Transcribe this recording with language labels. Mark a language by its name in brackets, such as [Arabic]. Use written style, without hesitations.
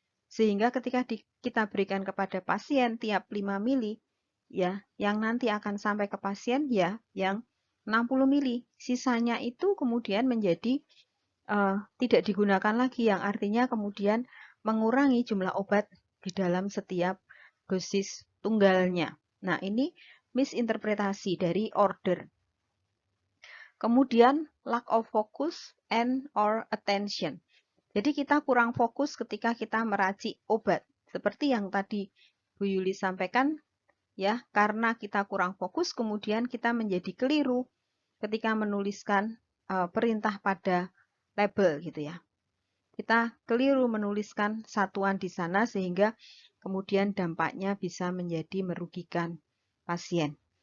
[Indonesian] Sehingga ketika kita berikan kepada pasien tiap 5 mili, ya, yang nanti akan sampai ke pasien ya yang 60 mili. Sisanya itu kemudian menjadi tidak digunakan lagi, yang artinya kemudian mengurangi jumlah obat di dalam setiap dosis tunggalnya. Nah, ini misinterpretasi dari order. [English] Kemudian lack of focus and or attention. [Indonesian] Jadi kita kurang fokus ketika kita meracik obat. Seperti yang tadi Bu Yuli sampaikan, ya, karena kita kurang fokus kemudian kita menjadi keliru ketika menuliskan perintah pada label gitu ya. Kita keliru menuliskan satuan di sana sehingga kemudian dampaknya bisa menjadi merugikan pasien.